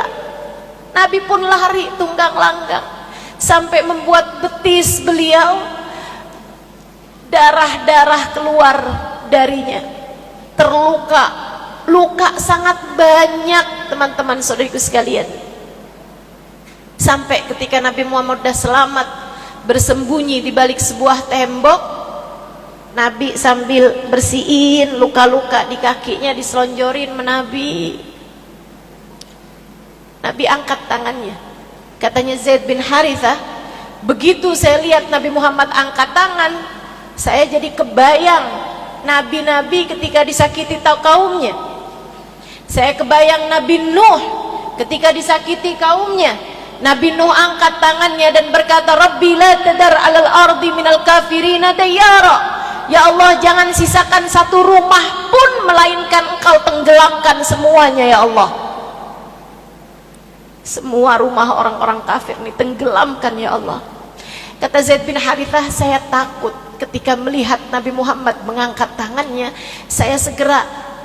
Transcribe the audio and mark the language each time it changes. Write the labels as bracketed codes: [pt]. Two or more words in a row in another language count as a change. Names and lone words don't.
[id] Nabi pun lari tunggang langgang sampai membuat betis beliau darah-darah keluar darinya, terluka, luka sangat banyak teman-teman saudariku sekalian. Sampai ketika Nabi Muhammad sudah selamat bersembunyi di balik sebuah tembok, Nabi sambil bersihin luka-luka di kakinya, diselonjorin menabi. Nabi angkat tangannya. Katanya Zaid bin Harithah, begitu saya lihat Nabi Muhammad angkat tangan, saya jadi kebayang nabi-nabi ketika disakiti kaumnya. Saya kebayang Nabi Nuh ketika disakiti kaumnya. Nabi Nuh angkat tangannya dan berkata, [ar] رب لا تذر على الأرض من الكافرين ديارا. يا الله, [id] jangan sisakan satu rumah pun melainkan Engkau tenggelamkan semuanya [ar] يا الله. [id] Semua rumah orang-orang kafir ini tenggelamkan [ar] يا الله. [id] Kata Zaid bin Harithah, saya takut ketika melihat Nabi Muhammad mengangkat tangannya, saya segera